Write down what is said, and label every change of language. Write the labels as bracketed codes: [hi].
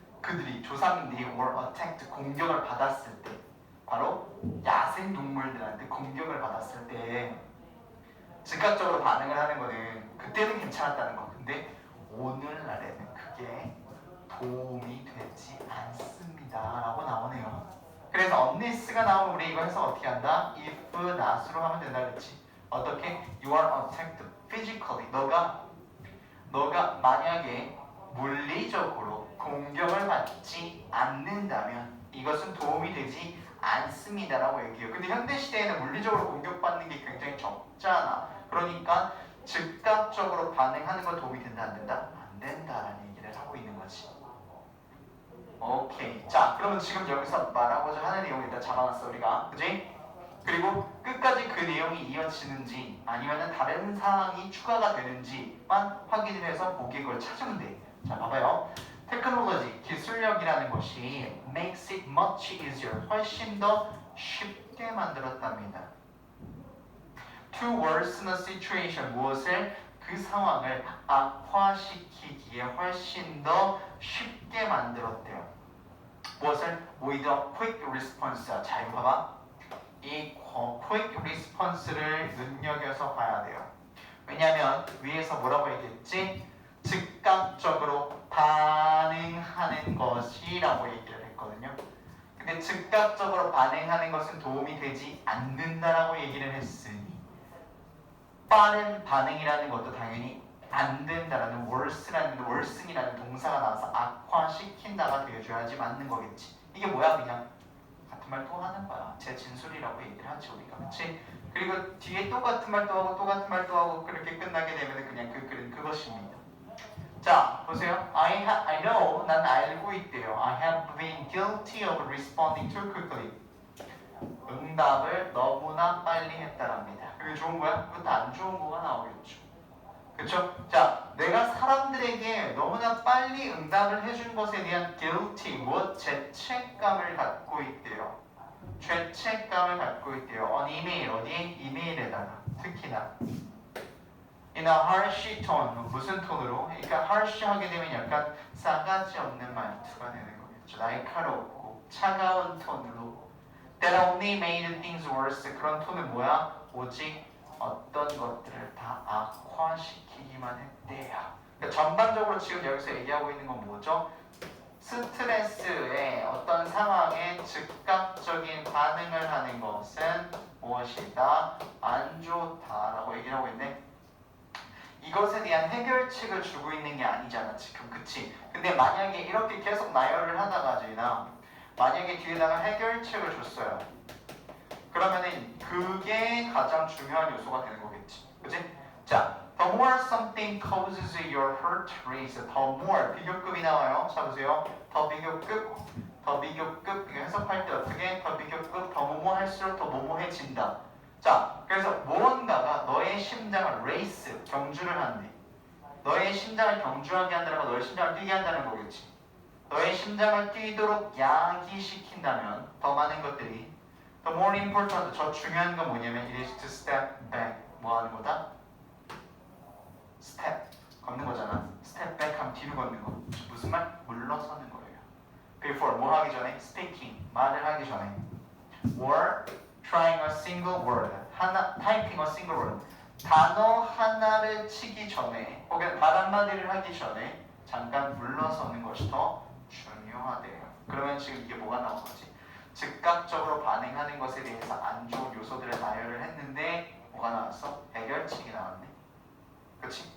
[ko] 그들이 조상님들이 [en] were attacked, [ko] 공격을 받았을 때, 바로 야생 동물들한테 공격을 받았을 때 즉각적으로 반응을 하는 거는 그때는 괜찮았다는 거. 근데 오늘날에는 그게 도움이 되지 않습니다라고 나오네요. 그래서 unless가 나오면 우리 이거 해서 어떻게 한다? [en] if not [ko] 으로 하면 된다 그랬지. 어떻게? [en] You are attacked physically. [ko] 너가 만약에 물리적으로 공격을 받지 않는다면 이것은 도움이 되지 않습니다라고 얘기해요. 근데 현대 시대에는 물리적으로 공격받는 게 굉장히 적잖아. 그러니까 즉각적으로 반응하는 건 도움이 된다 안 된다? 안 된다라는 얘기를 하고 있는 거지. 오케이. 자, 그러면 지금 여기서 말하고자 하는 내용 일단 잡아놨어 우리가. 그지? 그리고 끝까지 그 내용이 이어지는지 아니면 다른 사항이 추가가 되는지만 확인을 해서 보기에 그걸 찾으면 돼. 자, 봐봐요. 테크놀로지, 기술력이라는 것이 [en] makes it much easier, [ko] 훨씬 더 쉽게 만들었답니다. [en] To worsen a situation, [ko] 무엇을? 그 상황을 악화시키기에 훨씬 더 쉽게 만들었대요. 무엇을? [en] With a quick response. [ko] 자, 이거 봐봐. 이 quick response를 눈여겨서 봐야 돼요. 왜냐하면 위에서 뭐라고 얘기했지? 즉각적으로 반응하는 것이라고 얘기를 했거든요. 근데 즉각적으로 반응하는 것은 도움이 되지 않는다라고 얘기를 했으니 빠른 반응이라는 것도 당연히 안 된다라는 worsen이라는 동사가 나와서 악화시킨다가 되어줘야지 맞는 거겠지. 이게 뭐야? 그냥 같은 말 또 하는 거야. 제 진술이라고 얘기를 하지 우리가. 그치? 그리고 뒤에 또 같은 말 또 하고 또 같은 말 또 하고 그렇게 끝나게 되면 그냥 그 글은 그것입니다. 자, 보세요. [en] I know, [ko] 난 알고 있대요. [en] I have been guilty of responding too quickly. [ko] 응답을 너무나 빨리 했다랍니다. 그게 좋은 거야? 그것도 안 좋은 거가 나오겠죠. 그쵸? 자, 내가 사람들에게 너무나 빨리 응답을 해준 것에 대한 guilty, 죄책감을 갖고 있대요. 죄책감을 갖고 있대요. [en] on email, [ko] 어디에? 이메일에다가. 특히나. [en] in a harsh tone, [ko] 무슨 톤으로? 그러니까 harsh 하게 되면 약간 싸가지 없는 말투가 되는 거겠죠. 날카롭고 차가운 톤으로. [en] that only made things worse. [ko] 그런 톤은 뭐야? 오직 어떤 것들을 다 악화시키기만 했대요. 그러니까 전반적으로 지금 여기서 얘기하고 있는 건 뭐죠? 스트레스의 어떤 상황에 즉각적인 반응을 하는 것은 무엇이다? 안 좋다라고 얘기를 하고 있네. 이것에 대한 해결책을 주고 있는 게 아니잖아 지금. 그치? 근데 만약에 이렇게 계속 나열을 하다가 지나 만약에 뒤에다가 해결책을 줬어요. 그러면은 그게 가장 중요한 요소가 되는 거겠지. 그치? [en] 자, the more something causes your heart race, the more [ko] 비교급이 나와요. 자 보세요. 더 비교급, 이거 해석할 때 어떻게? 더 비교급, 더 뭐뭐 할수록 더 뭐뭐해진다. 자, 그래서 무언가가 너의 심장을 레이스, 경주를 한대. 너의 심장을 경주하게 한다는 건 너의 심장을 뛰게 한다는 거겠지. 너의 심장을 뛰도록 야기시킨다면 더 많은 것들이 [en] the more important, [ko] 더 중요한 건 뭐냐면 [en] it is to step back. [ko] 뭐 하는 거다? step, 걷는 거잖아. step back 하면 뒤로 걷는 거. 무슨 말? 물러서는 거예요. before, 뭐 하기 전에? speaking, 말을 하기 전에. [en] or trying a single word, typing a single word. [ko] 단어 하나를 치기 전에 혹은 말 한마디를 하기 전에 잠깐 물러서는 것이 더 중요하대요. 그러면 지금 이게 뭐가 나온 거지? 즉각적으로 반응하는 것에 대해서 안 좋은 요소들을 나열을 했는데 뭐가 나왔어? 해결책이 나왔네. 그치?